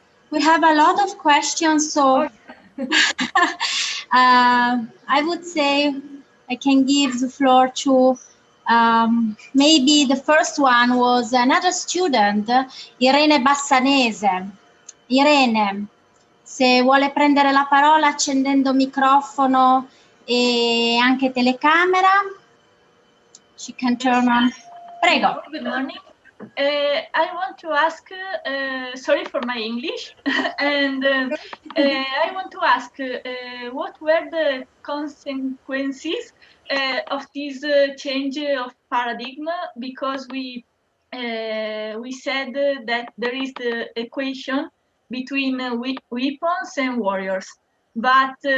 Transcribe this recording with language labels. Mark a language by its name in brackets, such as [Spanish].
[English] We have a lot of questions, so I would say I can give the floor to maybe the first one was another student, Irene Bassanese. [Italian] Irene, se vuole prendere la parola accendendo microfono e anche telecamera, [English] she can turn on. [Italian] Prego. [English] Good morning. I want to ask, sorry for my English, and I want to ask what were the consequences of this change of paradigm, because we said that there is the equation between weapons and warriors, but